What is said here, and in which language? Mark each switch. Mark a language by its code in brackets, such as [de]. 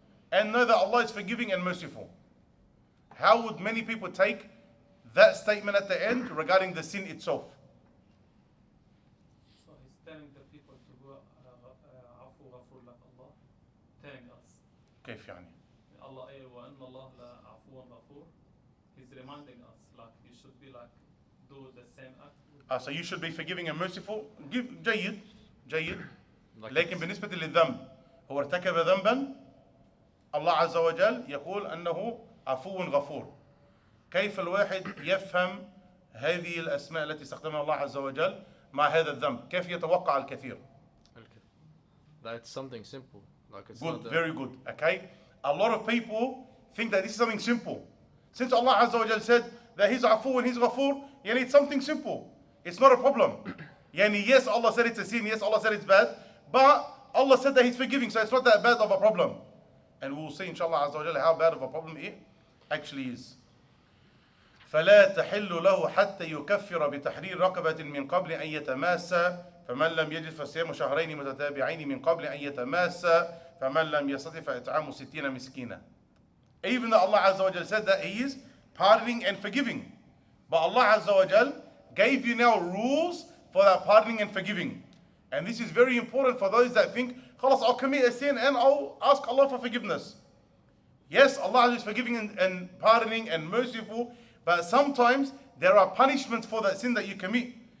[en] And know that Allah is forgiving and merciful. How would many people take that statement at the end regarding the sin itself? So he's telling the people to go [ar] عفو غفور [en] like Allah, telling us. [ar] كيف يعني? Allah وأن الله عفو غفور. [en] He's reminding us like you should be like do the same act. So you should be forgiving and merciful. [ar] جيد. [en] Like [ar] لكن بالنسبة للذنب هو ارتكب ذنبا الله عز وجل يقول أنه عفو غفور. كيف الواحد يفهم هذه الأسماء التي استخدمها الله عز وجل مع هذا الذنب؟ كيف يتوقع الكثير؟ [en] That's something simple. Like it's Good, not very good. Okay? A lot of people think that this is something simple. Since Allah Azza wa Jal said that He's Afu and He's Ghafoor, it's something simple. It's not a problem. Yes, Allah said it's a sin, yes, Allah said it's bad, but Allah said that He's forgiving, so it's not that bad of a problem. And we'll see inshallah Azza wa Jalla how bad of a problem it actually is. [ar] فلا تحل له حتى يكفر بتحرير رقبة من قبل أن يتماسى فمن لم يجد فصيام شهرين متتابعين من قبل أن يتماسى فمن لم يستطع فإطعام 60 مسكينا. [en] Even though Allah Azza wa Jalla said that He is pardoning and forgiving, but Allah Azza wa Jalla gave you now rules for that pardoning and forgiving. And this is very important for those that think, خلاص, I'll commit a sin and I'll ask Allah for forgiveness. Yes, Allah is forgiving and pardoning and merciful, but sometimes there are punishments for that sin that you commit.